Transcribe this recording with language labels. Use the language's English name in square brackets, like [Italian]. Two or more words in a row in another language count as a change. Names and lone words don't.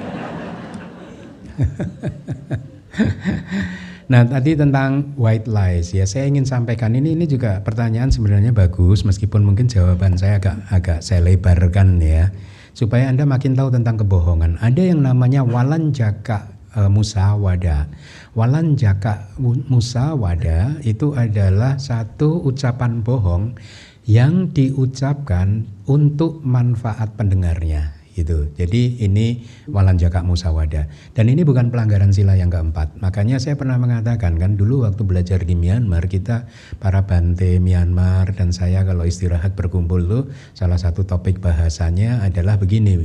[Indonesian] Nah tadi tentang [English] white lies [Indonesian] ya, saya ingin sampaikan ini juga pertanyaan sebenarnya bagus, meskipun mungkin jawaban saya agak saya lebarkan ya, supaya Anda makin tahu tentang kebohongan. Ada yang namanya [Pali] walanjaka musawada. Walanjaka musawada [Indonesian] itu adalah satu ucapan bohong yang diucapkan untuk manfaat pendengarnya gitu. Jadi ini [Pali] walanjaka musawada, [Indonesian] dan ini bukan pelanggaran sila yang keempat. Makanya saya pernah mengatakan kan dulu waktu belajar di Myanmar, kita para Bante Myanmar dan saya kalau istirahat berkumpul tuh salah satu topik bahasanya adalah begini.